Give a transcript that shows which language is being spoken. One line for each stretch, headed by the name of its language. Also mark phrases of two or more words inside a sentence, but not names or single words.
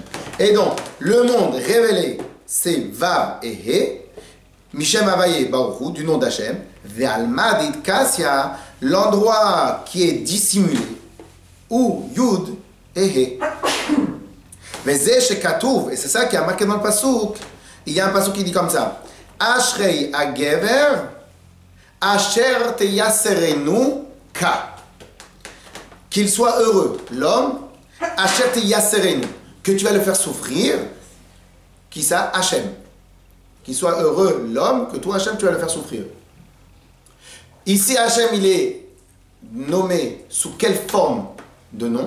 French: Et donc, le monde révélé, c'est Vav et He,
Hebrew: משם הוויה ברוך הוא,
French: du nom d'Hachem,
Aramaic: ועלמא כסיא,
French: l'endroit qui est dissimulé, ou Yud et He. Et c'est ça qui a marqué dans le passouk. Il y a un passouk qui dit comme ça:
Hebrew: אשרי הגבר, אשר תיסרנו יה.
French: Qu'il soit heureux, l'homme,
Hebrew: אשר תיסרנו,
French: que tu vas le faire souffrir. Qui ça? Hachem. Qu'il soit heureux, l'homme, que toi, Hachem, tu vas le faire souffrir. Ici, Hachem, il est nommé sous quelle forme de nom?